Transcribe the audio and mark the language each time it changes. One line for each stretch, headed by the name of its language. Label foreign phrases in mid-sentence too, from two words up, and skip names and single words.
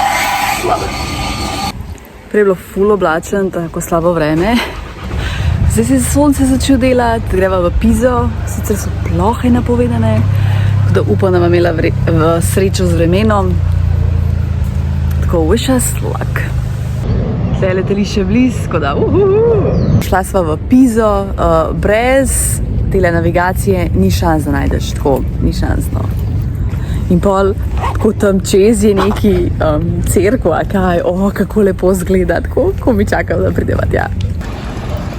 Slovenian: Prej je bilo ful oblačen, tako slabo vreme. Zdaj se je sonce začel delati, greva v Pizo, sicer so plohe napovedane, tako da upam, da bom imela v srečo z vremenom. Tako,
English: wish us luck.
Slovenian: Tle je letališče bliz, tako da Šla sva v Pizo, brez tele navigacije ni šans, da najdeš, tako, ni šans, no. In pol, tako tam čez je neki cerkva, kaj, kako lepo zgleda, tako, ko mi čakam, da prideva tja.